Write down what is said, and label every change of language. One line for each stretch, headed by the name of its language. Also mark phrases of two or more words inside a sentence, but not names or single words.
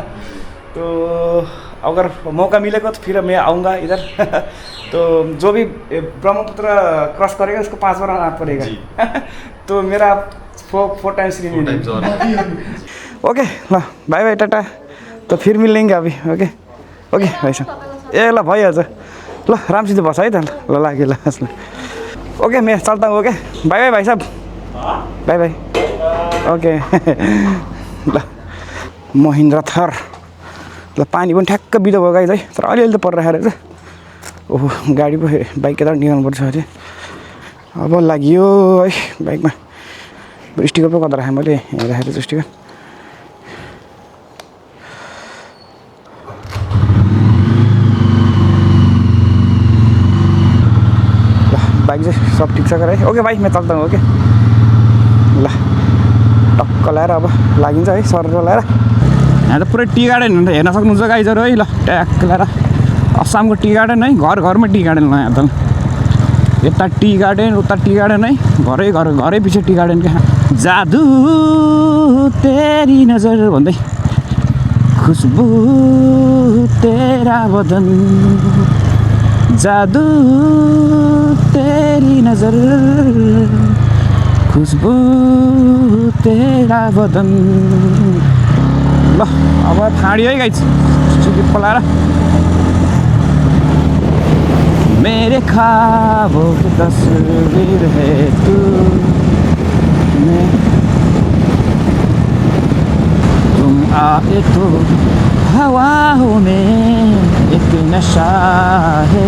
Hindi: तो अगर मौका मिलेगा तो फिर मैं आऊँगा इधर। तो जो भी ब्रह्मपुत्र क्रॉस करेगा उसको 5 बार आना पड़ेगा। तो मेरा 4
English: times renew.
Hindi: ओके ल
English: bye bye
Hindi: टाटा। तो फिर मिलेंगे अभी।
Nepali: ओके भाइ साहब ए ल भइहाल्छ ल राम्रोसित बस है त ल लाग्यो ल।
Hindi: ओके मैं चलता हूँ।
Nepali: ओके
English: bye bye
Nepali: भाइ साहब
English: bye bye.
Nepali: ओके ल महिन्द्रा थर ल पानी पनि ठ्याक्क बिलो भयो गाइज है। तर अलिअलि त परिरहेको रहेछ। ओहो गाडी पो बाइक यता निकाल्नुपर्छ अझै। अब लाग्यो है बाइकमा स्टिकर पो कता राखेँ मैले यहाँ राखेको छु स्टिकर। ल बाइक चाहिँ सब ठिक छ है। ओके भाइ
Hindi: मैं चल्ता हूँ।
Nepali: ओके ल टक्क ल्याएर अब लागिन्छ है सर ल्याएर। यहाँ त पुरै
English: tea garden
Nepali: हेर्न सक्नुहुन्छ गाइजहरू है। ल ट्याक्क ल्याएर असमको
English: tea garden
Nepali: है। घर घरमा
English: tea garden
Nepali: ल यहाँ त यता
English: tea garden
Nepali: उता
English: tea garden
Nepali: है। घरै पछि
English: tea garden
Hindi: क्या जादू तेरी नजर भन्दै खुशबू तेरा बदन जादू तेरी नजर खुशबू तेरा बदन।
Nepali: ल अब फाँडियो है गाइज सिलिप पलाएर।
Hindi: मेरे ख्वाबों की तस्वीर है तू तुम आए तो हवाओं में एक नशा है।